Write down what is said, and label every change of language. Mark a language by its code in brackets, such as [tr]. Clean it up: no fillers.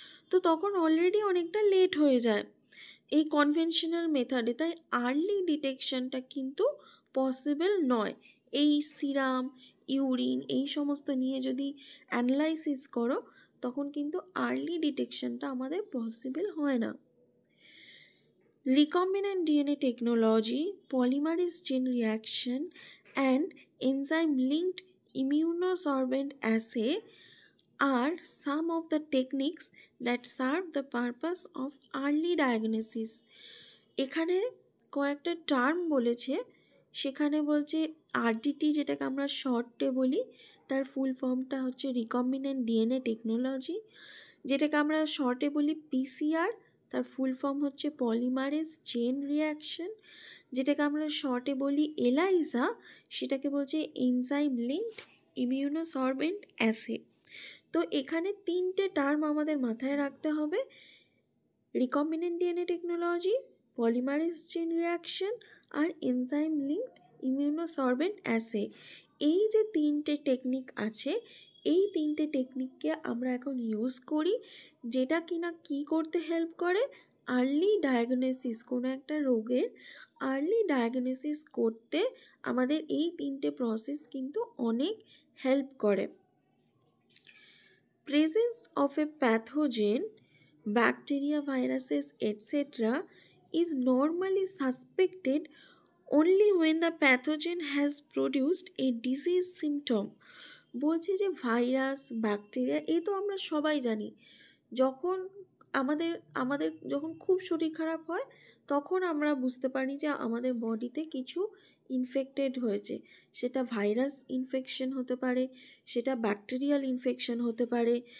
[bn] তো তখন অলরেডি অনেকটা লেট হয়ে যায় এই কনভেনশনাল মেথডে, তাই আর্লি ডিটেকশনটা কিন্তু পসিবল নয়। এই সিরাম, ইউরিন এই সমস্ত নিয়ে যদি অ্যানালাইসিস করো তখন কিন্তু আর্লি ডিটেকশনটা আমাদের পসিবল হয় না। [en] Recombinant DNA technology, polymerase chain reaction, and enzyme-linked immunosorbent assay are some of the techniques that serve the purpose of early diagnosis. [bn] এখানে কয়েকটা টার্ম বলেছে, সেখানে বলছে আরডিটি, যেটাকে আমরা শর্টে বলি, তার ফুল ফর্মটা হচ্ছে রিকম্বিনেন্ট ডিএনএ টেকনোলজি, যেটাকে আমরা শর্টে বলি পিসিআর, তার ফুল ফর্ম হচ্ছে পলিমারেজ চেইন রিয়াকশন, যেটাকে আমরা শর্টে বলি এলাইজা, সেটাকে বলছে এনজাইম লিঙ্কড ইমিউনোসরবেন্ট অ্যাসে। তো এখানে তিনটে টার্ম আমাদের মাথায় রাখতে হবে, recombinant DNA technology, polymerase chain reaction আর এনজাইম লিঙ্কড ইমিউনোসরবেন্ট অ্যাসে। এই যে তিনটে টেকনিক আছে, এই তিনটে টেকনিককে আমরা এখন ইউজ করি, যেটা কিনা কি করতে হেল্প করে, আর্লি ডায়াগনোসিস, কোনো একটা রোগের আর্লি ডায়াগনোসিস করতে আমাদের এই 3টে প্রসেস কিন্তু অনেক হেল্প করে। [en] Presence of a pathogen, bacteria, viruses, etc. is normally suspected only when the pathogen has produced a disease symptom. [bn] বলছে যে ভাইরাস, ব্যাকটেরিয়া, এই তো আমরা সবাই জানি, যখন আমাদের আমাদের যখন খুব শরীর খারাপ হয় তখন আমরা বুঝতে পারি যে আমাদের বডিতে কিছু ইনফেক্টেড হয়েছে। সেটা ভাইরাস ইনফেকশন হতে পারে, সেটা ব্যাকটেরিয়াল ইনফেকশন হতে পারে।